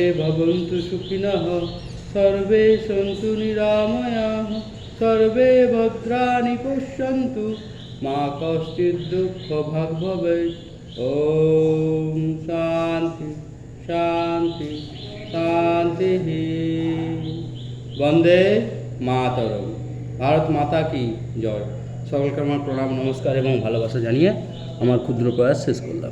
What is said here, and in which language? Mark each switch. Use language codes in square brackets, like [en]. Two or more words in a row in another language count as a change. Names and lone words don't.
[sa] भवन्तु सुखिनः सर्वे सन्तु निरामयाः सर्वे भद्राणि पश्यन्तु मा कश्चित् दुःखभाग् भवेत् ॐ शान्ति शान्ति शान्तिः वन्दे মাতরম [hi] भारत माता की जय [bn] সকলকে আমার প্রণাম নমস্কার এবং ভালোবাসা জানিয়ে আমার ক্ষুদ্র প্রয়াস শেষ করলাম।